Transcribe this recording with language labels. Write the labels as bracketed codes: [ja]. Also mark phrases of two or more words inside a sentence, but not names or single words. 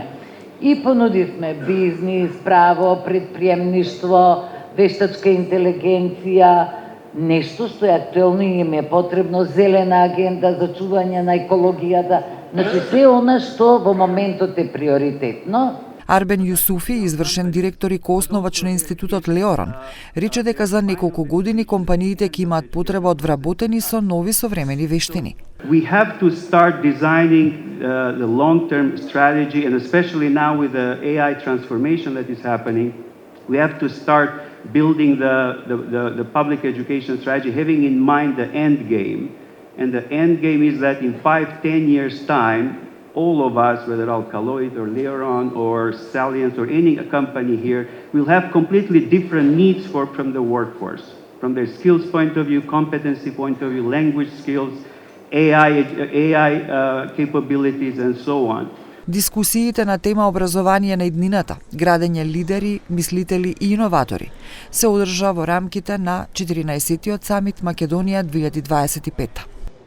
[mk] И понудивме бизнис, право, предприемништво, вештачка интелигенција, нешто што е актуелно и им е потребно, зелена агенда за чување на екологијата, значи се она што во моментот е приоритетно. Арбен Јусуфи, извршен директор и коосновач на институтот Леорон, рече дека за неколку години компаниите ќе имаат потреба од вработени со нови современи вештини. [en] We have to start designing the long-term strategy, and especially now with the AI transformation that is happening, we have to start building the public education strategy, having in mind the end game. And the end game is that in 5-10 years' time, all of us, whether Alkaloid or Leoron or Salient or any company here, will have completely different needs from the workforce, from their skills point of view, competency point of view, language skills, AI capabilities and so on. [mk] Дискусиите на тема образование на иднината, градење лидери, мислители и иноватори се одржа во рамките на 14-тиот самит Македонија 2025.